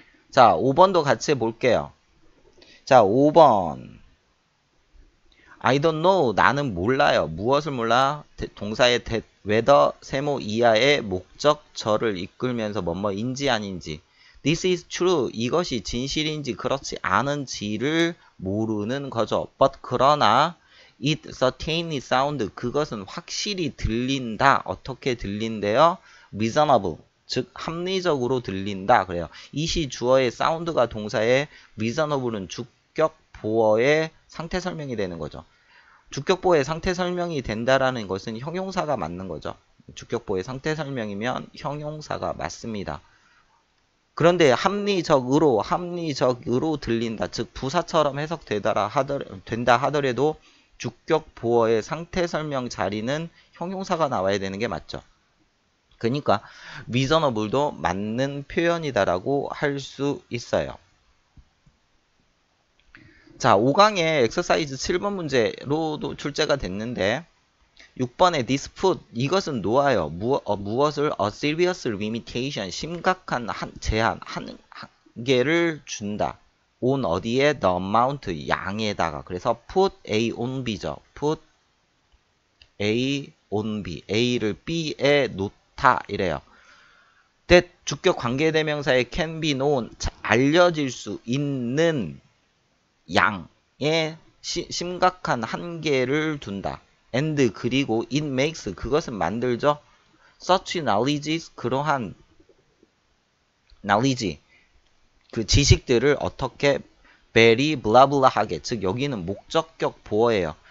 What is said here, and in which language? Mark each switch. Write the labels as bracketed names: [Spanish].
[Korean] 자, 5번도 같이 해볼게요. 자, 5번 [English] I don't know, [Korean] 나는 몰라요. 무엇을 몰라? 동사의 that whether 세모 이하의 목적절을 이끌면서 뭐뭐인지 아닌지. [English] This is true. [Korean] 이것이 진실인지 그렇지 않은지를 모르는 거죠. [English] But [Korean] 그러나 [English] it certainly sound. [Korean] 그것은 확실히 들린다. 어떻게 들린대요? reasonable. 즉 합리적으로 들린다. 그래요. 이시 주어의 sound가 동사의 reasonable은 주격 보어의 상태 설명이 되는 거죠. 주격보의 상태 설명이 된다라는 것은 형용사가 맞는 거죠. 주격보의 상태 설명이면 형용사가 맞습니다. 그런데 합리적으로 들린다. 즉 부사처럼 해석된다 하더라도 주격보어의 상태 설명 자리는 형용사가 나와야 되는 게 맞죠. 그러니까 reasonable도 맞는 표현이다라고 할 수 있어요. 자, 5강의 엑서사이즈 7번 문제로도 출제가 됐는데 6번의 this put 이것은 놓아요. 무엇을 [English] a serious limitation [Korean] 심각한 제한 한계를 준다. on 어디에 the amount 양에다가 그래서 [English] put A on B [Korean] 죠. [English] put A on B [Korean] A를 B에 놓다 이래요. that 주격 관계대명사의 [English] can be known [Korean] 알려질 수 있는 양의 심각한 한계를 둔다. and 그리고 [English] it makes [Korean] 그것은 만들죠. [English] such knowledge [Korean] 그러한 knowledge 그 지식들을 어떻게 very 블라블라하게 즉 여기는 목적격 보어예요.